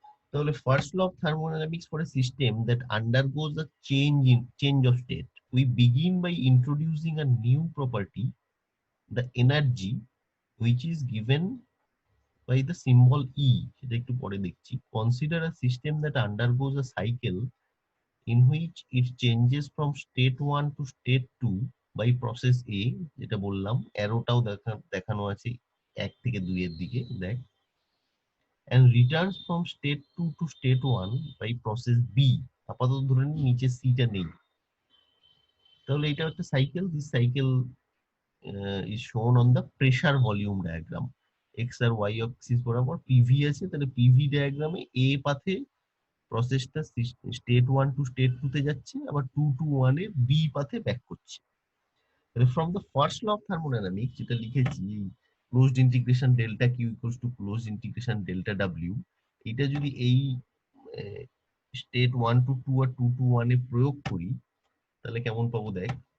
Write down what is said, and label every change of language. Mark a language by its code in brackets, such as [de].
[en] তাহলে first law of thermodynamics for a system that undergoes a change of state, we begin by introducing a new property, the energy which is given by the symbol E, [bn] সেটা একটু পরে দেখছি। [en] Consider a system that undergoes a cycle in which it changes from state 1 to state 2 by process A, [bn] যেটা বললাম অ্যারোটাও দেখানো আছে 1 থেকে 2 এর দিকে, দেখ, [en] and returns from state 2 to state 1 by process B। [bn] আপাতত ধরে নিই নিচে সিটা নেই, তাহলে এটা একটা cycle. [en] This cycle is shown on the pressure volume diagram। [bn] x আর y Axis বরাবর পিভি আছে, তাহলে পিভি ডায়াগ্রামে এ পাথে প্রসেসটা স্টেট 1 টু স্টেট 2 তে যাচ্ছে, আবার 2 টু 1 এ বি পাথে ব্যাক করছে। তাহলে from the first law of thermodynamics যেটা লিখেছি, closed integration delta Q equals to closed integration delta W, এটা যদি এই স্টেট 1 টু 2 আর 2 টু 1 এ প্রয়োগ করি, তাহলে কেমন পাবো দেখ।